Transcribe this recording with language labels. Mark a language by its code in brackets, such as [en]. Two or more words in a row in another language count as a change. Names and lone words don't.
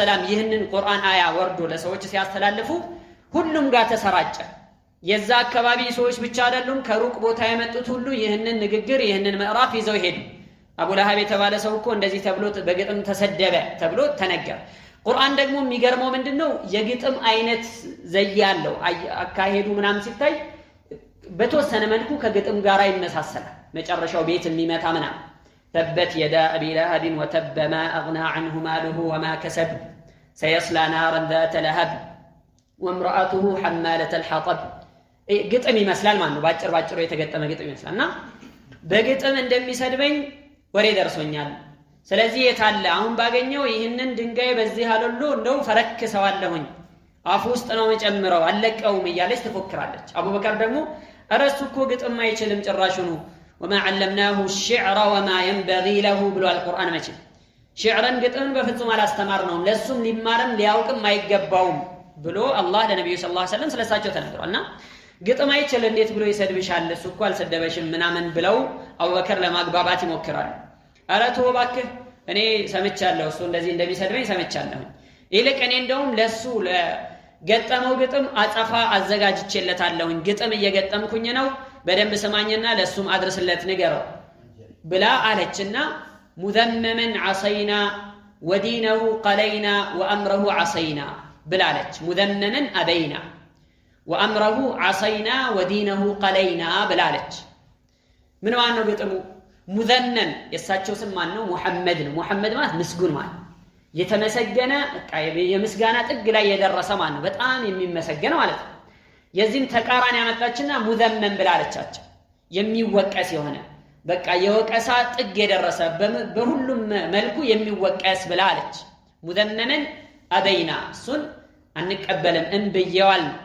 [am] ወሰለም ይህንን ቁርአን አያ ወርዶ ለሰዎች ሲያስተላልፉ ሁሉም ጋር ተሰራጨ የዛ አካባቢ ሰዎች ብቻ አይደሉም ከሩቅ ቦታ የመጡት ሁሉ ይህንን ንግግር ይህንን ምዕራፍ ይዘው ሄዱ አቡ ለሃብ የተባለ ሰው እኮ እንደዚህ ተብሎ በግጥም ተሰደበ ተብሎ ተነገረ ቁርአን ደግሞ የሚገርመው ምንድነው የግጥም አይነት ዘያለው አካሄዱ ምናምን ሲታይ በተወሰነ መልኩ ከግጥም ጋር ይመሳሰላል መጨረሻው ቤት የሚመታ ምናምን [ar] تبت يدا أبي لهب وتب ما اغنى عنه ماله وما كسب سيصلى نارا ذات لهب وامراته حمالة الحطب ግጥም [am] ይመስላል ማለት ነው ባጭሩ የተገጠመ ግጥም ይመስላልና በግጥም እንደሚሰድበኝ ወሬ ደርሶኛል ስለዚህ የታለ አሁን ባገኘው ይህንን ድንጋይ በዚህ አለሎ እንደው ፈረክሰዋለሁኝ አፍ ውስጥ ነው መጨምረው አለቀውም እያለች ትፎክራለች አቡበከር ደግሞ አረሱ እኮ ግጥም አይችልም ጭራሹኑ [ar] وما علمناه الشعر وما ينبغي له [am] ብሎ القرآن መቼ ሽዕርን ግጥምን በፍጹም አላስተማርነውም ለሱም ሊማርም ሊያውቅም አይገባውም ብሎ አላህ ለነብዩ [ar] صلى الله عليه وسلم [am] ስለሳቸው ተናግሯልና ግጥም አይችል እንዴት ብሎ ይሰድብሻል እሱ እኮ አልሰደበሽም ምናምን ብለው አቡበከር ለማግባባት ይሞክራሉ አረቱ ባክህ እኔ ሰምቻለሁ እሱ እንደዚህ እንደሚሰድበኝ ሰምቻለሁ ይልቅ እኔ እንደውም ለሱ ለገጠመው ግጥም አጸፋ አዘጋጅቼለታለሁ ግጥም እየገጠምኩኝ ነው በደንብ ሰማኝና ለሱም አድርስለት ንገረው ብላ አለችና [ar] مذمما عصينا ودينه قلينا وامره عصينا [am] ብላለች [ar] مذمما أبينا وامره عصينا ودينه قلينا [am] ብላለች ምን ማለት ነው ግጥሙ ሙዘነን የሳቸው ስም ማን ነው ሙሐመድ ነው ሙሐመድ ማለት ምስጉን ማለት የተመሰገነ የምስጋና ጥግ ላይ የደረሰ ማለት ነው በጣም የሚመሰገን ማለት ነው የዚህም ተቃራኒ ያመጣችና ሙዘመን ብላለቻቸው የሚወቀስ የሆነ በቃ የወቀሳ ጥግ የደረሰ በሁሉም መልኩ የሚወቀስ ብላለች [ar] مذمما أبينا [am] እሱን አንቀበልም እንብየዋል